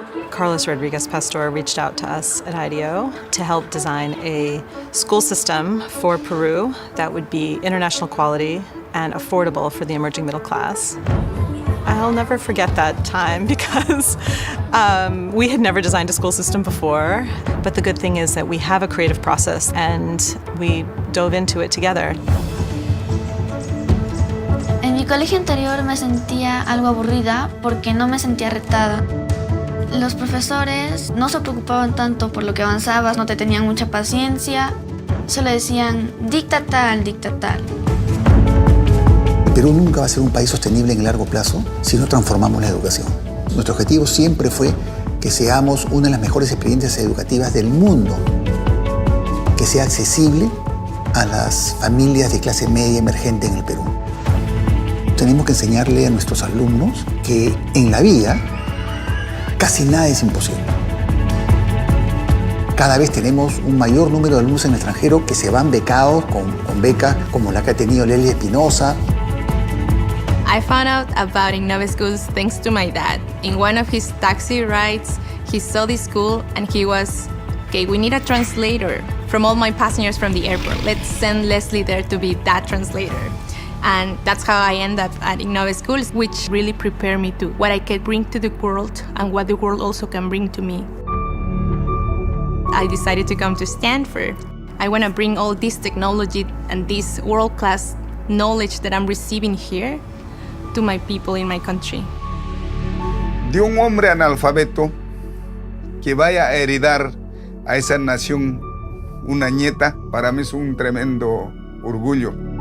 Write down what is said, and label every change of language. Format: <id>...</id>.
<en>Carlos Rodriguez Pastor reached out to us at IDEO to help design a school system for Peru that would be international quality and affordable for the emerging middle class. I'll never forget that time because we had never designed a school system before, but the good thing is that we have a creative process and we dove into it together.</en> <es>En mi colegio anterior me sentía algo aburrida porque no me sentía retada. Los profesores no se preocupaban tanto por lo que avanzabas, no te tenían mucha paciencia, solo decían dicta tal, dicta tal. Perú nunca va a ser un país sostenible en el largo plazo si no transformamos la educación. Nuestro objetivo siempre fue que seamos una de las mejores experiencias educativas del mundo, que sea accesible a las familias de clase media emergente en el Perú. Tenemos que enseñarle a nuestros alumnos que en la vida casi nada es imposible. Cada vez tenemos un mayor número de alumnos en el extranjero que se van becados con becas como la que ha tenido Lely Espinosa.</es> <en>I found out about Innove Schools thanks to my dad. In one of his taxi rides, he saw this school and he was, okay, we need a translator from all my passengers from the airport. Let's send Leslie there to be that translator. And that's how I end up at Innove Schools, which really prepared me to what I can bring to the world and what the world also can bring to me. I decided to come to Stanford. I want to bring all this technology and this world-class knowledge that I'm receiving here to my people in my country.</en> <es>De un hombre analfabeto que vaya a heredar a esa nación una nieta, para mí es un tremendo orgullo.</es>